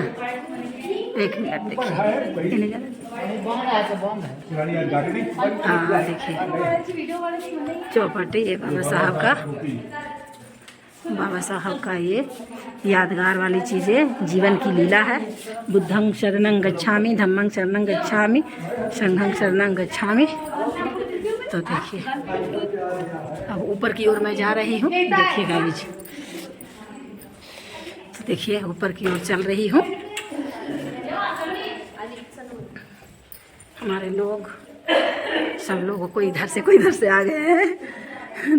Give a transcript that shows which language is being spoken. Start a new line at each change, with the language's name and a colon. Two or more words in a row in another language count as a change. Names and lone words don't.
Hindi: एक मिनट देखिए, हाँ देखिए चौपाटी, ये बाबा साहब का ये यादगार वाली चीज़ें, जीवन की लीला है।
Pali: बुद्धं शरणं गच्छामि, धम्मं शरणं गच्छामि, संघं शरणं गच्छामि।
Hindi: तो देखिए अब ऊपर की ओर मैं जा रही हूँ, देखिएगा बीच, तो देखिए ऊपर की ओर चल रही हूँ। हमारे लोग सब लोगों को इधर से आ गए हैं।